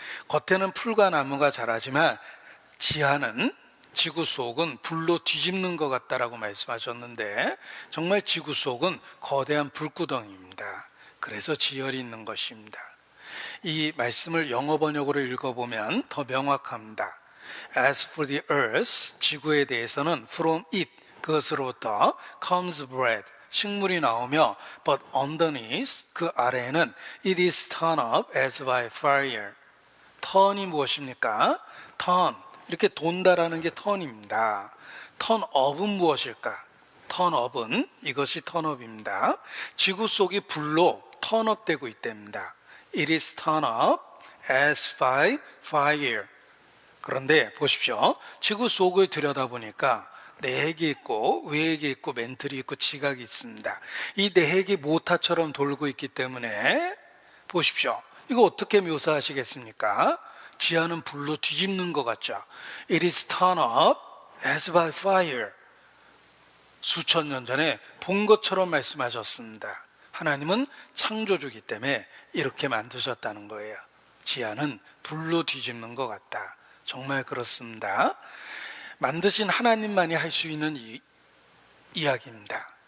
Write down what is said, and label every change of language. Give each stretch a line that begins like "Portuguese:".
Korean: 겉에는 풀과 나무가 자라지만 지하는 지구 속은 불로 뒤집는 것 같다라고 말씀하셨는데 정말 지구 속은 거대한 불구덩이입니다. 그래서 지열이 있는 것입니다. 이 말씀을 영어 번역으로 읽어보면 더 명확합니다.
English: As for the earth,
Korean: 지구에 대해서는
English: from it,
Korean: 그것으로부터
English: comes bread,
Korean: 식물이 나오며
English: but underneath,
Korean: 그 아래에는
English: it is turned up as by fire.
Korean: 턴이 무엇입니까? 턴, 이렇게 돈다라는 게 턴입니다. 턴업은 무엇일까? 턴업은 이것이 턴업입니다. 지구 속이 불로 턴업되고 있답니다.
English: It is turned up as by fire.
Korean: 그런데 보십시오. 지구 속을 들여다보니까 내핵이 있고 외핵이 있고 멘틀이 있고 지각이 있습니다. 이 내핵이 모타처럼 돌고 있기 때문에 보십시오. 이거 어떻게 묘사하시겠습니까? 지하는 불로 뒤집는 것 같죠.
English: It is turned up as by fire.
Korean: 수천 년 전에 본 것처럼 말씀하셨습니다. 하나님은 창조주기 때문에 이렇게 만드셨다는 거예요. 지하는 불로 뒤집는 것 같다. 정말 그렇습니다. 만드신 하나님만이 할 수 있는 이야기입니다.